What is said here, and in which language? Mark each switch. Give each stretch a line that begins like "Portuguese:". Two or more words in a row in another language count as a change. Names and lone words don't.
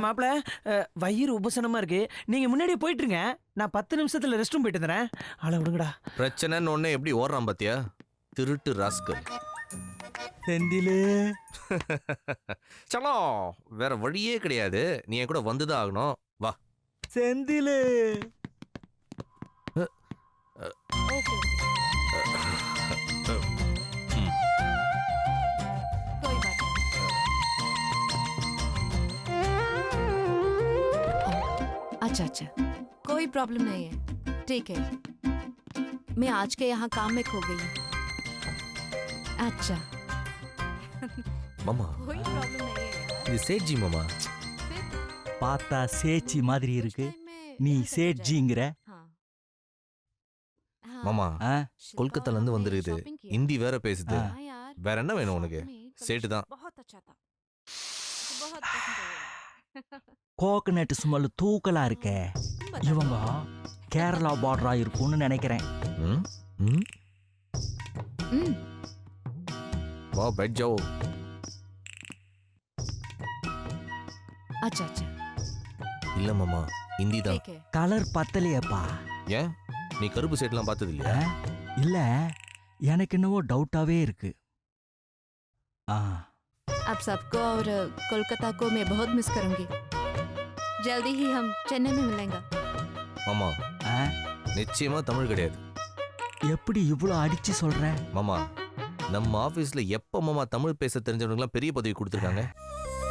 Tamil: மாப்பிள, வயிறு உபசனமா இருக்கு, நீங்க முன்னாடியே போயிட்டுருங்க. நான் 10 நிமிஷத்துல
English: rest room
Tamil: போயிட்டு வந்துறேன். ஆள விடுங்கடா. பிரச்சனைன்னு ஒண்ணு எப்படி ஓடுறான் பாத்தியா, திருட்டு ராஸ்கல். செந்திலே சலோ, வேற வழியே கிடையாது, நீ என் கூட வந்துதான் ஆகணும். வா செந்திலே.
Hindi: अच्छा अच्छा, कोई प्रॉब्लम नहीं है, ठीक है। मैं आज के यहाँ काम में खो गई हूँ। अच्छा
Tamil: மாமா,
Hindi: कोई प्रॉब्लम नहीं है यार।
Tamil: இது சேட்ஜி மாமா. பார்த்தா சேச்சி மாதிரி இருக்கு, நீ சேட்ஜிங்கிற. மாமா, கொல்கத்தால இருந்து வந்திருக்குது, ஹிந்தி வேற பேசுது. வேற என்ன வேணும் உனக்கு? சேட்டு தான்.
English: coconut smell
Tamil: தூக்கலா இருக்க. இவங்க கேரளா பார்டரா இருக்கும்னு நினைக்கிறேன்.
Hindi: வா बैठ जाओ. अच्छा अच्छा,
Tamil: இல்ல மாமா, ஹிந்தி தான்.
Hindi: ठीक है।
Tamil: கலர் பத்தலையப்பா. ஏன், நீ கருப்பு சேட்லாம் பார்த்தது இல்லையா? இல்ல, எனக்கு என்னவோ டவுட்டாவே இருக்கு.
Hindi: आप सबको और कोलकाता को मैं बहुत मिस करूंगी। जल्दी ही हम चेन्नई में मिलेंगे।
Tamil: மாமா, நிச்சயமா தமிழ் கிடையாது. எப்படி இவ்வளோ அடிச்சு சொல்ற? மாமா, நம்ம ஆபீஸ்ல எப்ப மாமா தமிழ் பேச தெரிஞ்சவனுக்குலாம் பெரிய பதவி கொடுத்துருக்காங்க.